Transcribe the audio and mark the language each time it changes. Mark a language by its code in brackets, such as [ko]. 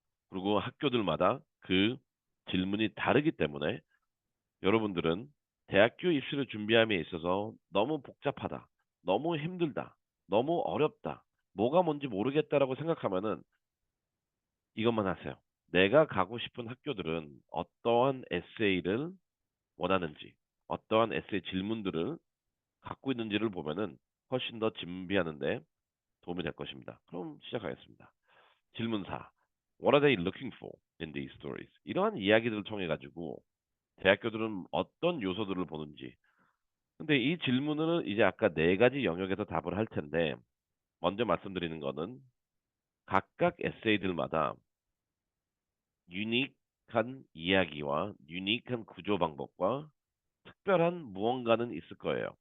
[ko] 그리고 학교들마다 그 질문이 다르기 때문에 여러분들은 대학교 입시를 준비함에 있어서 너무 복잡하다, 너무 힘들다, 너무 어렵다, 뭐가 뭔지 모르겠다라고 생각하면은 이것만 하세요. 내가 가고 싶은 학교들은 어떠한 에세이를 원하는지, 어떠한 에세이 질문들을 갖고 있는지를 보면은 훨씬 더 준비하는데 도움이 될 것입니다. 그럼 시작하겠습니다. 질문 4. [en] What are they looking for in these stories? [ko] 이러한 이야기들을 통해 가지고 대학교들은 어떤 요소들을 보는지. 근데 이 질문은 이제 아까 네 가지 영역에서 답을 할 텐데 먼저 말씀드리는 거는 각각 에세이들마다 유니크한 이야기와 유니크한 구조 방법과 특별한 무언가는 있을 거예요.